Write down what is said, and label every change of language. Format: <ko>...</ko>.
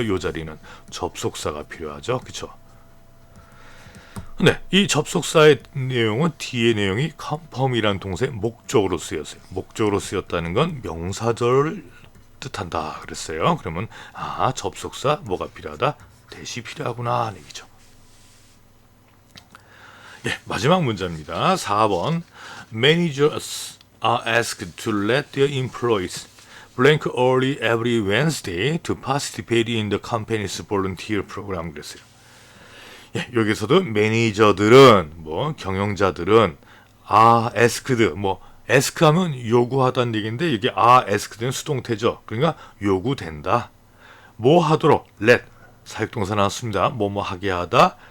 <ko>이 자리는 접속사가 필요하죠. 그렇죠? 근데 이 접속사의 내용은 뒤의 내용이 confirm이라는 동사의 목적으로 쓰였어요. 목적으로 쓰였다는 건 명사절을 뜻한다 그랬어요. 그러면 접속사 뭐가 필요하다? 대시 필요하구나 하는 얘기죠. 마지막 문제입니다.</ko> <en>4번 Managers are asked to let their employees blank early every Wednesday to participate in the company's volunteer program</en> <ko>그랬어요. 여기서도 매니저들은 경영자들은 asked ask 하면 요구하다는 얘기인데 이게 asked는 수동태죠. 그러니까 요구된다. 뭐 하도록 let 사역동사 나왔습니다. 뭐뭐 하게 하다.</ko>